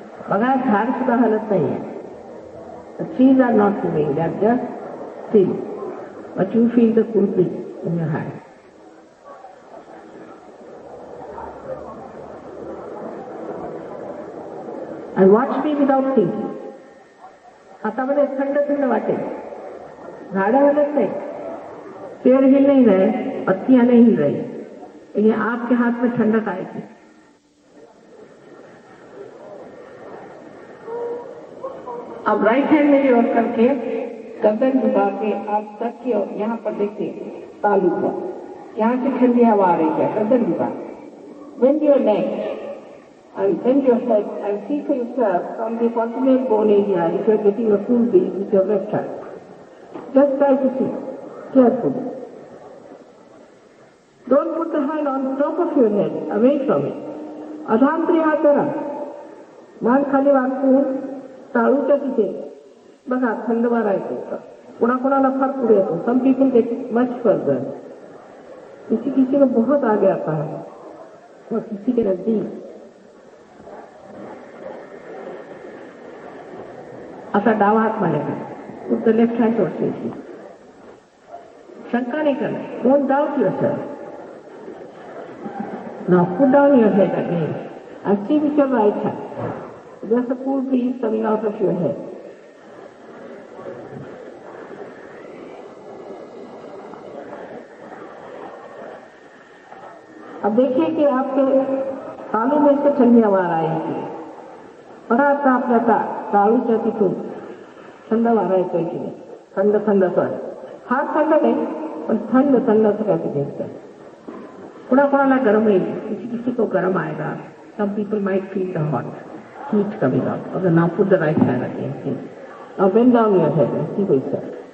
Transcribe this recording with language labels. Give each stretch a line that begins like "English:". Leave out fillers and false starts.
Marathi: बघा झाड सुद्धा हलत नाहीये.
English: The trees are not moving, they are just still. But you feel the cool breeze in your hand. And watch me without thinking.
Marathi: हातामध्ये थंड थंड वाटेल. झाडं हलत नाही,
Hindi: पेड़ हिल नहीं रहे, पत्तियां नहीं हिल रही, लेकिन आपके हाथ में ठंडक आएगी. अब राइट हैंड में ओर करके गर्दन झुका के आप सर की ओर यहाँ पर देखिए तालू पर, यहाँ से ठंडी हवा आ रही है. गर्दन झुका,
English: bend your neck and bend your head and see for yourself from the proximal bone area if you are getting a full breeze with your left hand. Just try to see carefully. Don't put the hand on top of your head, away from it.
Marathi: अधांतरी हात करा, मान खाली वाकून टाळूच्या तिथे बघा थंड वारा येतो. कोणाकोणाला फार पुढे येतो.
English: Some people get much further.
Hindi: किसी किसी को बहुत आगे आता है और किसी के नजदीक.
Marathi: असा डावा हात माझ्याकडे,
English: put the left hand towards you.
Hindi: शंका नहीं करना.
English: Don't doubt yourself. Now put down your head again and see with your right hand. There's a cool breeze coming out of your head.
Hindi: अब देखिए कि आपके तालू में से ठंडी हवा आ रही है.
Marathi: बघा आता आपल्या ताळूच्या तिथून थंड वारा येतोय की नाही. थंड थंड असं, फार थंड नाही पण थंड थंड असं काय ते दिसतं. कोणाकोणाला गरम येईल,
Hindi: किसी किसी को गरम आएगा.
English: Some people might feel the hot heat coming out. Okay, now put the right hand again. See. Now bend down your head and see what it says.